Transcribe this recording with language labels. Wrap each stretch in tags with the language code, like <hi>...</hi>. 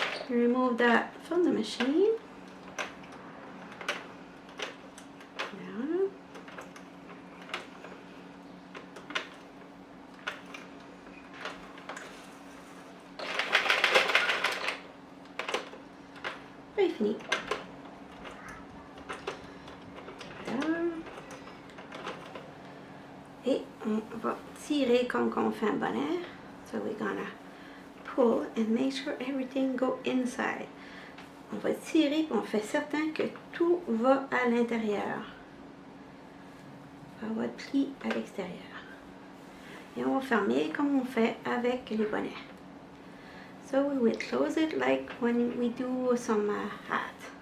<en>Remove that from the machine.</en> <fr>Voilà. Et fini. Et on va tirer comme on fait un bonnet.</fr> <en>So we're gonna pull and make sure everything go inside.</en> <fr>On va tirer et on fait certain que tout va à l'intérieur. On va plier à l'extérieur. Et on va fermer comme on fait avec les bonnets.</fr> <en>So we will close it like when we do some hat.</en>